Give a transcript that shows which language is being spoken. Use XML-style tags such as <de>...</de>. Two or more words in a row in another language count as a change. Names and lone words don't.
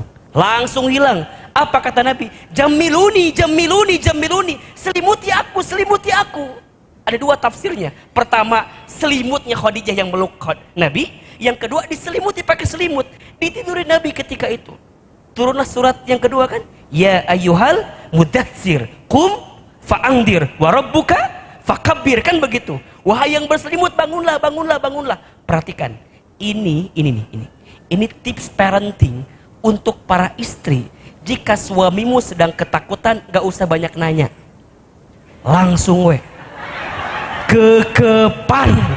<id>Apa kata Nabi? Jamiluni. Selimuti aku. Ada 2 tafsirnya. Pertama, selimutnya Khadijah yang meluk Nabi. Yang kedua, diselimuti pakai selimut. Ditidurin Nabi ketika itu. Turunlah surat yang kedua kan?</id> <ar>يا أيها المدثر قم فأنذر وربك فكبر,</ar> <id>kan begitu. Wahai yang berselimut, bangunlah. Perhatikan. Ini tips parenting untuk para istri. Jika suamimu sedang ketakutan, gak usah banyak nanya. Langsung kekepan.</id>